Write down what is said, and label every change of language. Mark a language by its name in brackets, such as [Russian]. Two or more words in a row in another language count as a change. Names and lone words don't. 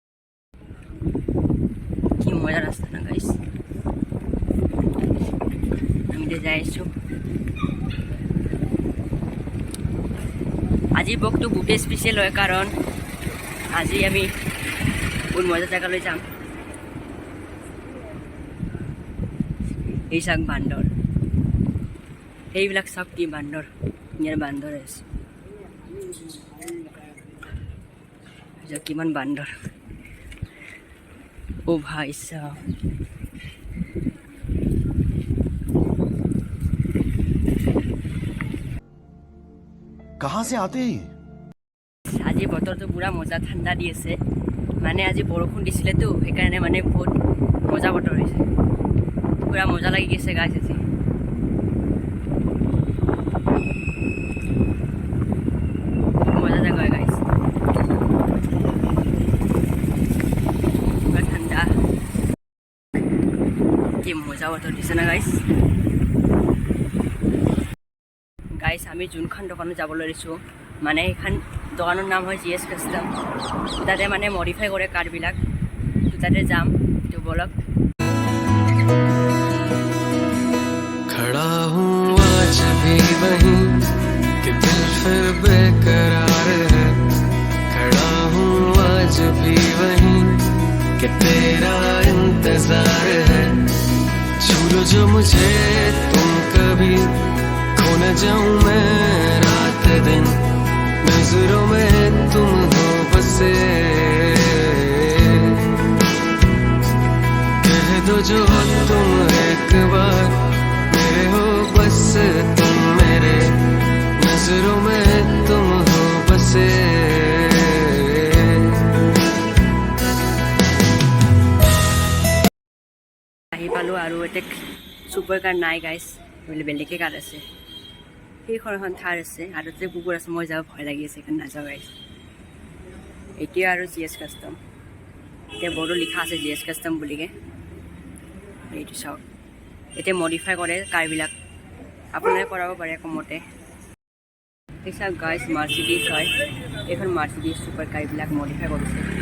[Assamese] কি মজা ৰাস্তা না গাইছ আমি যাই আছোঁ আজি ব্লগটো বহুতেই স্পেচিয়েল হয় কাৰণ আজি আমি বহুত মজা জেগালৈ যাম এই চাওক বান্দৰ সেইবিলাক চাওক কি বান্দৰ ইয়াৰ বান্দৰ আছে কিমান বান্দৰ [Hindi] ओ भाई साहब कहाँ से आते हैं [Assamese] আজি বতৰটো পুৰা মজা ঠাণ্ডা দি আছে মানে আজি বৰষুণ দিছিলেতো সেইকাৰণে মানে বহুত মজা বতৰ হৈছে পুৰা মজা লাগি গৈছে গাইছ আজি মজা জেগা গাইছ পুৰা ঠাণ্ডা কি মজা বতৰ দিছে না গাইছ গাইছ আমি যোনখন দোকানত যাবলৈ লৈছোঁ মানে সেইখন দোকানৰ নাম হয় জি এছ কাষ্টম তাতে মানে মডিফাই কৰে কাৰবিলাক তাতে যাম তো বলক [Hindi] खड़ा हूँ आज भी वहीं कि दिल फिर बेकरार है खड़ा हूँ आज भी वहीं कि तेरा इंतजार है छू लो जो मुझे तुम कभी खो न जाऊं मैं रात दिन नजरों में तुम हो बसे कह दो जो तुम एक बार मेरे हो बस तुम मेरे नजरों में तुम हो बसे [Assamese] আহি পালোঁ আৰু এটা ছুপাৰ কাৰ নাই গাইছ বোলে বেলেগে কাৰ আছে সেইখন এখন থাৰ আছে আৰু যে কুকুৰ আছে মই যাব ভয় লাগি আছে সেইকাৰণে নাযাওঁ গাইছ এতিয়া আৰু জি এছ কাষ্টম এতিয়া বৰ্ডত লিখা আছে জি এছ কাষ্টম বুলিকে এইটো চাওক এতিয়া মডিফাই কৰে কাৰবিলাক আপোনালোকে কৰাব পাৰে কমতে এই চাওক গাইছ মাৰ্চিডিজ হয় এইখন মাৰ্চিডিজ ছুপাৰ কাৰবিলাক মডিফাই কৰিছে